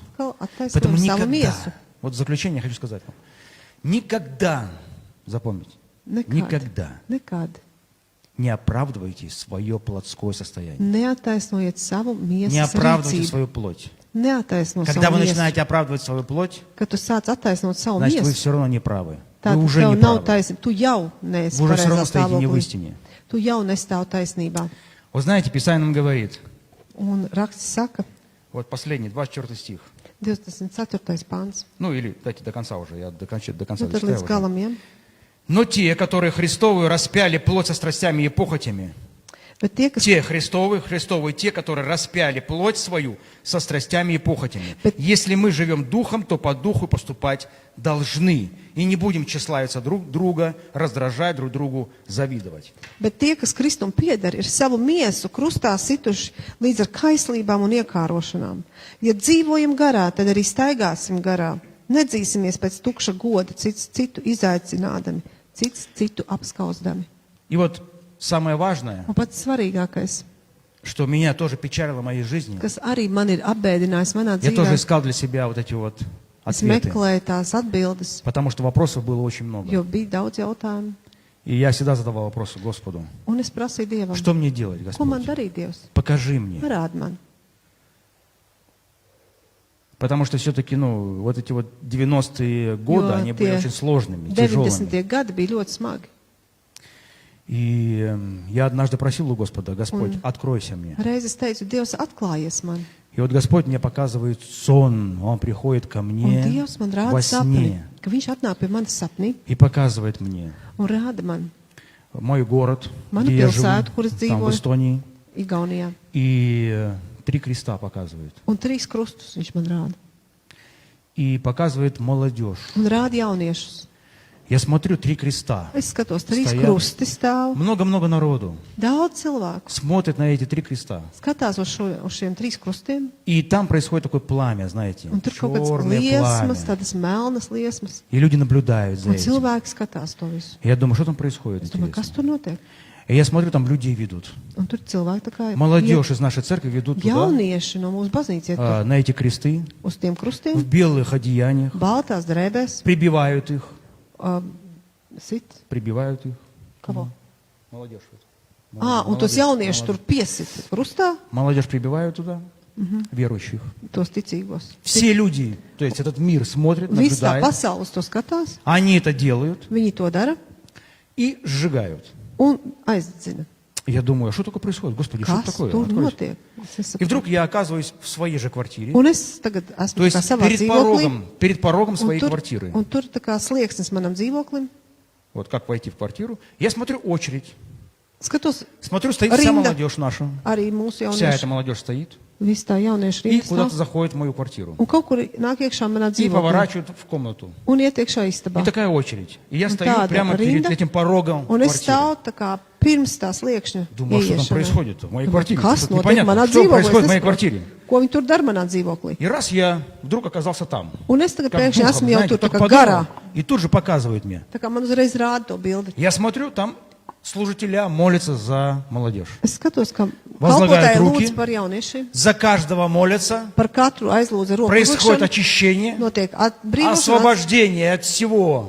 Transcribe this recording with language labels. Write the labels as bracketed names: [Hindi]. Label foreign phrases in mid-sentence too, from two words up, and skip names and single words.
[Latvian] atkal [Russian] Поэтому [Latvian] attaisnojam savu [Russian] никогда, [Latvian] miesu. [Russian] вот в заключение хочу сказать вам, никогда, запомните, никогда [Latvian] Nekad [Russian] не оправдывайте свое плотское состояние. [Latvian] neattaisnojiet savu [Russian] Не [Latvian] miesas [Russian] оправдывайте [Latvian] rīcību. [Russian] свою плоть. [Latvian] Neattaisno [Russian] Когда [Latvian] savu [Russian] вы [Latvian] miesu. [Russian] начинаете оправдывать свою плоть, [Latvian] Kad tu sāc attaisnot savu [Russian] значит, вы [Latvian] miesu, [Russian] все равно не правы. Вы [Latvian] tad [Russian] уже [Latvian] tev [Russian] не [Latvian] nav [Russian] правы. [Latvian] taisnība. Tu jau neesi [Russian] Вы уже все равно [Latvian] pareizā [Russian] стоите не в [Latvian] stāvoklī. [Russian] истине. [Latvian] Tu jau nestāv taisnībā. [Russian] Вы знаете, Писание нам говорит, [Latvian] Un raksts saka, [Russian] вот последний, 24 стих. [Latvian] 24. pāns. [Russian] Ну, или дайте до конца уже, я до конца [Latvian] Nu, tad [Russian] дочитаю [Latvian] līdz [Russian] уже. [Latvian] galam, ja? [Russian] Но те, которые Христовые распяли плоть со страстями и похотями, [Latvian] Bet tie, kas [Russian] те Христовые, те, которые распяли плоть свою со страстями и похотями. [Latvian] Bet- [Russian] Если мы живем духом, то по духу поступать должны. И не будем тщеславиться друг друга, раздражать друг другу, завидовать. [Latvian] Bet tie, kas Kristum pieder, ir savu miesu krustā situši līdz ar kaislībām un iekārošanām. Ja dzīvojam garā, tad arī staigāsim garā. Nedzīsimies pēc tukša goda, cits citu izaicinādami, cits citu apskauzdami. [Russian] И вот самое важное, [Latvian] Un pats svarīgākais, [Russian] что меня тоже печалило в моей жизни, [Latvian] kas arī man ir apbēdinājis manā [Russian] я тоже [Latvian] dzīvē, [Russian] искал для себя вот эти вот [Latvian] es [Russian] ответы. [Latvian] meklēju tās atbildes, [Russian] Потому что вопросов было очень много. [Latvian] jo bija daudz jautājumu. [Russian] И я всегда задавал вопросы Господу. [Latvian] Un es prasīju Dievam, [Russian] Что мне делать, [Latvian] ko man [Russian] Господь? [Latvian] darīt, Dievs? [Russian] Покажи мне. [Latvian] Parādi man. [Russian] Потому что все-таки, вот эти вот 90-е годы, [Latvian] Jo [Russian] они были [Latvian] tie [Russian] очень сложными, тяжелыми. [Latvian] 90. gadi bija ļoti smagi. [Russian] И я однажды просил у Господа: Господь, откройся мне. [Latvian] Reiz es teicu, Dievs, atklājies man. [Russian] И вот Господь мне показывает сон, Он приходит ко [Latvian] Un [Russian] мне [Latvian] Dievs man [Russian] во [Latvian] rāda sapni, [Russian] сне [Latvian] ka viņš atnāk pie manas sapnī [Russian] и показывает мне [Latvian] un rāda man [Russian] мой город, [Latvian] Manu [Russian] где я живу, [Latvian] pilsētu, kur es [Russian] там в [Latvian] dzīvoju. [Russian] Эстонии, [Latvian] Igaunijā. [Russian] и 3 kреста показывает. [Latvian] Un 3 krustus viņš man rāda. [Russian] И показывает молодежь. [Latvian] Un rāda jauniešus. [Russian] Я смотрю, 3 kреста. [Latvian] Es skatos, 3 [Russian] Стоят. [Latvian] krusti stāv. [Russian] Много-много народу [Latvian] Daudz cilvēku [Russian] смотрит на эти 3 kреста. [Latvian] skatās uz šiem 3 krustiem. [Russian] И там происходит такое пламя, знаете, [Latvian] Un tur kaut kādas [Russian] черное [Latvian] liesmas, [Russian] пламя. [Latvian] tādas melnas liesmas. [Russian] И люди наблюдают за [Latvian] Un [Russian] этим. [Latvian] cilvēki skatās to visu. [Russian] Я думаю, что там происходит? [Latvian] Es domāju, kas [Russian] Интересно. [Latvian] tur notiek? [Russian] И я смотрю, там людей ведут. [Latvian] Un tur cilvēki tā kā [Russian] Молодежь из нашей церкви ведут туда, [Latvian] jaunieši no mūsu baznīcas iet [Russian] на эти кресты, [Latvian] uz tiem [Russian] в [Latvian] krustiem, [Russian] белых одеяниях, [Latvian] baltās drēbēs, [Russian] прибивают их. [Latvian] sit. [Russian] Прибивают их. Kavo? Молодежь. [Latvian] Un tos jauniešus tur piesit krustā, [Russian] Молодежь прибивают туда, верующих. [Latvian] tos ticīgos. [Russian] Все люди, то есть этот мир смотрит, [Latvian] Viss tā [Russian] наблюдает. [Latvian] pasaule uz to skatās, [Russian] Они это делают [Latvian] viņi to dara [Russian] и сжигают. [Latvian] un aizdedzina. [Russian] Я думаю, а что такое происходит? Господи, что это [Latvian] Kas [Russian] такое? [Latvian] tur [Russian] Откройте. [Latvian] notiek? Es [Russian] И [Latvian] nesaprotu. [Russian] вдруг я оказываюсь в своей же квартире. [Latvian] Un es tagad esmu [Russian] То [Latvian] tā [Russian] есть [Latvian] kā savā dzīvoklī. [Russian] перед порогом [Latvian] Un [Russian] своей [Latvian] tur, [Russian] квартиры. [Latvian] un tur tā kā slieksnis manam dzīvoklim. [Russian] Вот как войти в квартиру. Я смотрю очередь. [Latvian] Skatos, [Russian] Смотрю, стоит вся [Latvian] Ринда. [Russian] молодежь наша. [Latvian] arī mūsu [Russian] Вся эта [Latvian] jaunieši, [Russian] молодежь стоит. [Latvian] viss tā jaunieši [Russian] И [Latvian] rindas [Russian] куда-то [Latvian] stāv. [Russian] заходит в мою квартиру. [Latvian] Un kaut kur nāk iekšā manā [Russian] И [Latvian] dzīvoklī. [Russian] поворачивают в комнату. [Latvian] Un iet iekšā istabā. [Russian] И такая очередь. И я [Latvian] Un [Russian] стою [Latvian] tāda [Russian] прямо перед [Latvian] rinda. [Russian] этим порогом [Latvian] Un es [Russian] квартиры. [Latvian] stāvu tā kā pirms tās liekšņa [Russian] Думаю, а что там [Latvian] ieiešanai. [Russian] происходит в моей [Latvian] Domāju, [Russian] квартире? [Latvian] Kas [Russian] Что-то [Latvian] notiek [Russian] непонятно. [Latvian] manā [Russian] Что [Latvian] dzīvoklī? [Russian] происходит в [Latvian] Es [Russian] моей [Latvian] nesaprotu. [Russian] квартире? [Latvian] Ko viņi tur dara manā dzīvoklī? [Russian] И раз я вдруг оказался там. [Latvian] Un es tagad [Russian] Как [Latvian] pēkšņi [Russian] духом, [Latvian] esmu jau [Russian] знаете, [Latvian] tur tā [Russian] только [Latvian] kā [Russian] подумал, [Latvian] garā. [Russian] и тут же показывает мне. [Latvian] Tā kā man uzreiz rāda to bildi. [Russian] Я смотрю, там служителя молятся за молодежь. [Latvian] Es skatos, ka [Russian] Возлагают [Latvian] kalpotāji [Russian] руки. [Latvian] lūdz par jauniešiem. [Russian] За каждого молятся. [Latvian] Par katru aizlūdza roku. [Russian] Происходит [Latvian] lūgšanu. [Russian] очищение, [Latvian] Notiek atbrīvošanās, [Russian] освобождение от всего,